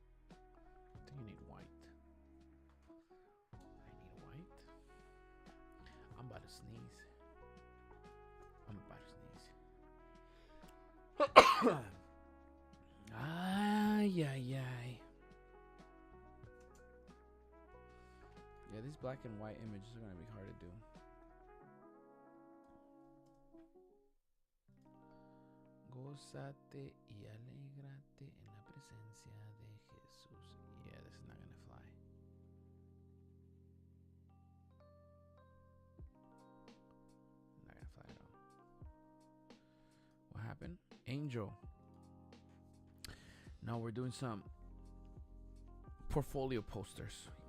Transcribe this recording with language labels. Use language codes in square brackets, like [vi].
[en] I think you need white. I need white. I'm about to sneeze. I'm about to sneeze. Ay, ay, ay. Yeah, these black and white images are gonna be hard to do. [es] Gózate y alégrate en la presencia de Jesús. [en] Yeah, this is not gonna fly. Not gonna fly at all. What happened? Angel. Now we're doing some portfolio posters.